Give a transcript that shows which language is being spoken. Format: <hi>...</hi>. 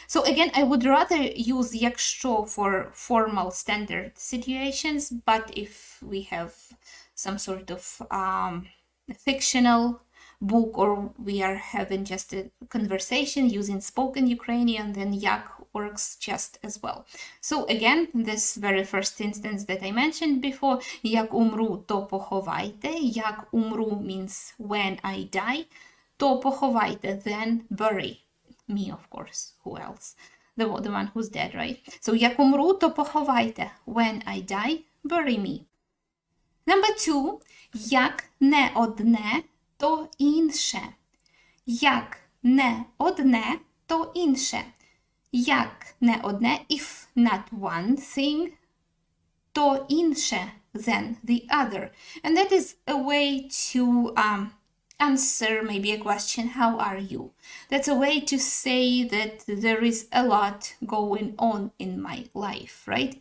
<en>So again, I would rather use якщо for formal standard situations, but if we have some sort of fictional book, or we are having just a conversation using spoken Ukrainian, then як works just as well. So again, this very first instance that I mentioned before,</en> <uk>як умру, то поховайте. Як умру</uk> <en>means when I die.</en> <uk>То поховайте,</uk> <en>then bury me, of course. Who else? The one who's dead, right?</en> <uk>So як умру, то поховайте.</uk> <en>When I die, bury me. Number 2,</en> <uk>як не одне, то інше. Як не одне, то інше. Як не одне,</uk> <en>if not one thing,</en> <uk>то інше,</uk> <en>then the other. And that is a way to answer maybe a question, how are you? That's a way to say that there is a lot going on in my life, right?</en>